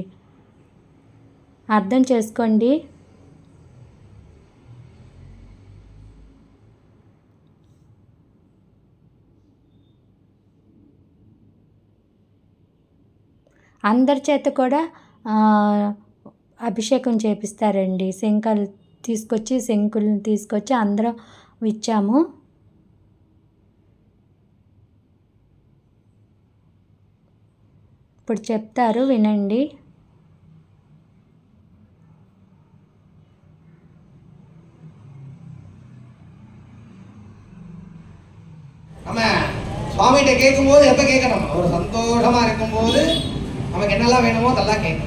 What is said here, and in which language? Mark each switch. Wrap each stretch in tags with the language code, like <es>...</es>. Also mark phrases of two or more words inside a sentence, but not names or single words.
<te>అర్థం చేసుకోండి. అందరి చేత కూడా అభిషేకం చేపిస్తారండి. శంకులను తీసుకొచ్చి అందరం ఇచ్చాము. ఇప్పుడు చెప్తారు, వినండి.</te> <ta>சுவாமிகிட்ட கேட்கும்போது எப்போ கேட்கணும்? ஒரு சந்தோஷமாக இருக்கும்போது நமக்கு என்னெல்லாம் வேணுமோ அதெல்லாம் கேட்கணும்.</ta>